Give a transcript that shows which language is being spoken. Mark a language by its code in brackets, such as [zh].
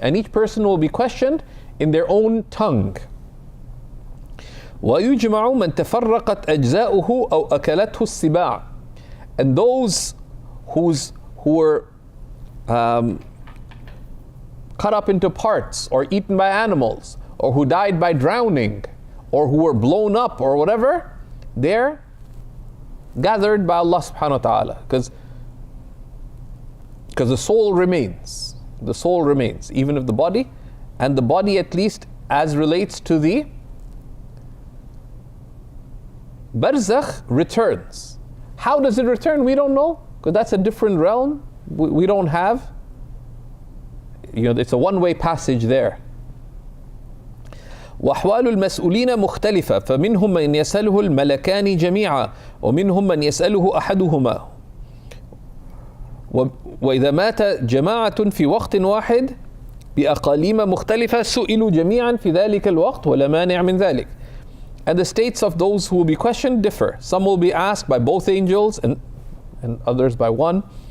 [en] And each person will be questioned in their own tongue. [ar] وَيُجْمَعُ مَنْ تَفَرَّقَتْ أَجْزَاؤُهُ أَوْ أَكَلَتْهُ السِّبَاعُ. [en] And those who were cut up into parts or eaten by animals, or who died by drowning, or who were blown up or whatever, they're gathered by Allah subhanahu wa ta'ala. Because the soul remains. The soul remains, even if the body, and the body at least as relates to the barzakh returns. How does it return? We don't know, because that's a different realm. We don't have, it's a one-way passage there. [ar] وأحوال المسؤولين مختلفة فمنهم من يسأله الملكان جميعا ومنهم من يسأله أحدهما وإذا مات جماعة في وقت واحد بأقاليم مختلفة سئلوا جميعا في ذلك الوقت ولا مانع من ذلك. [en] And the states of those who will be questioned differ. Some will be asked by both angels and others by one.